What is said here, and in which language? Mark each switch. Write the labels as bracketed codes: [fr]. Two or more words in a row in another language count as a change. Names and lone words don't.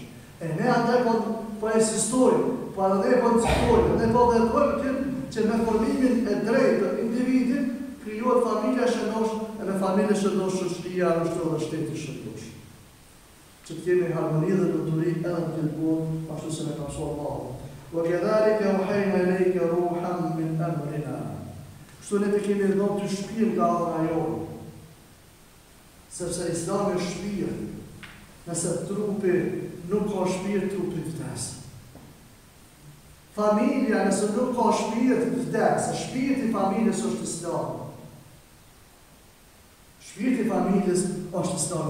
[sq] E ne andaj po insistojmë, po edhe po insistojmë, ne po vepojmë që me formimin e drejtë të individit krijohet familja shëndosh, e me familje shëndosh shoqëria është edhe shteti shëndosh. Që të kemi harmoni dhe lumturi edhe në këtë botë, ashtu si ne ka thënë Allahu. [ar] وكذلك أوحينا إليك روحا من أمرنا. [sq] Kështu ne të kemi dhënë ty shpirt nga ana jonë. Sepse Islami është shpirt. Nëse trupi nuk ka shpirt, trupi vdes. Familja nëse nuk ka shpirt, vdes. Shpirti i familjes është Islami. Shpirti i familjes është Islami.